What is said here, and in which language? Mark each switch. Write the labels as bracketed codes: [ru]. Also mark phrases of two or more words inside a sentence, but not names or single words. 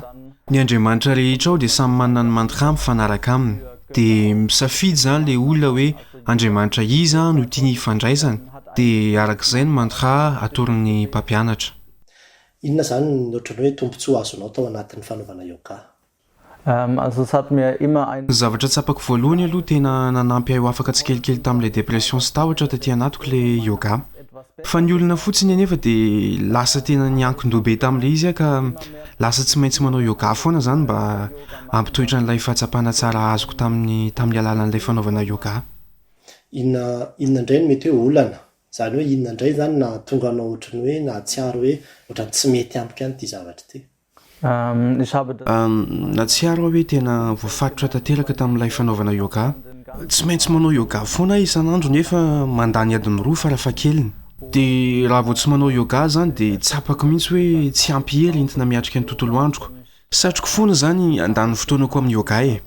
[mg] Ny andriamanitra rehetra ao dia samy manana ny mantra mifanaraka aminy. dia misafidy zany le olona hoe Andriamanitra iza no tiany hifandraisana dia arak'izay no mantra atoron'ny mpampianatra. Inona zany ny ohatrany hoe tombontsoa azonao tao anatin'ny fanaovana yoga? [de] Also es hat mir immer ein [mg] Zavatra tsapako voalohany aloha tena nanampy ahy ho afaka tsikelikely tamin'ilay depression sy tahotra taty anatiko le yoga. Fa ny olona fotsiny anefa dia lasa tena niankin-doha be tamin'ilay izy ka lasa tsy maintsy manao yoga foana zany mba ampitoetra n'ilay fahatsapana tsara azoko tamin'ny alalan'ilay fanaovana yoga. Inona indray no mety hoe olana? Zany hoe inona indray zany na tonga anao ohatrany hoe nahatsiaro hoe ohatrany tsy mety ampika any ity zavatra ity? [de] ich habe das [mg] Natsiaro aho hoe tena voafatotra tanteraka tamin'ilay fanaovana yoga. Tsy maintsy manao yoga foana isan'andro nefa mandany adiny 2 farafahakeliny. Dia raha vao tsy manao yoga zany dia tsapako mihitsy hoe tsy ampy hery entina miatrika ny tontolo androko. Satroko foana zany andany fotoanako amin'ny yoga e.